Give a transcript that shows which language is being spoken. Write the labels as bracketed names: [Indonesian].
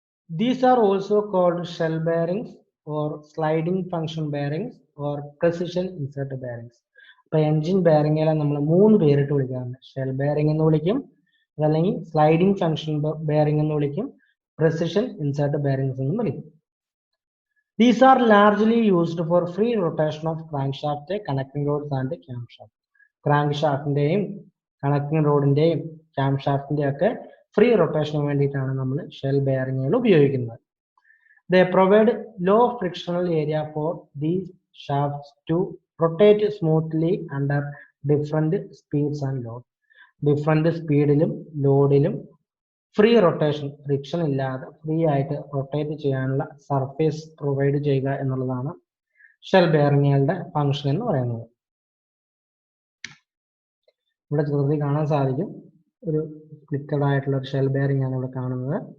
[English] These are also called shell bearings or sliding function bearings or precision insert bearings. [Malayalam] അപ്പൊ engine ബെയറിംഗുകളെ നമ്മൾ 3 പേരിട്ട് വിളിക്കാറുണ്ട്. Shell bearing എന്ന് വിളിക്കും, അതല്ലെങ്കിൽ സ്ലൈഡിംഗ് ഫംഗ്ഷൻ ബെയറിംഗ് എന്ന് വിളിക്കും, precision insert bearings എന്നും വിളിക്കും. [English] These are largely used for free rotation of crankshaft, connecting rods and camshaft. [Malayalam] ക്രാങ്ക്ഷാഫ്റ്റിന്റെയും connecting റോഡിന്റെയും ക്യാംഷാഫ്റ്റിന്റെയും ഒക്കെ ഫ്രീ റൊട്ടേഷന് വേണ്ടിയിട്ടാണ് നമ്മൾ ഷെൽ ബെയറിങ്ങുകൾ ഉപയോഗിക്കുന്നത്. [English] They provide low frictional area for these shafts to rotate smoothly under different speeds and load. [Malayalam] Different സ്പീഡിലും ലോഡിലും free rotation, friction ഇല്ലാതെ free ആയിട്ട് rotate ചെയ്യാനുള്ള surface provide ചെയ്യുക എന്നുള്ളതാണ് shell ബെയറിങ്ങുകളുടെ function എന്ന് പറയുന്നത്. ഇവിടെ ചിത്രത്തിൽ കാണാൻ സാധിക്കും ഒരു സ്പ്ലിറ്റഡ് ആയിട്ടുള്ള ഒരു ഷെൽ ബെയറിംഗ് ആണ് ഇവിടെ കാണുന്നത്.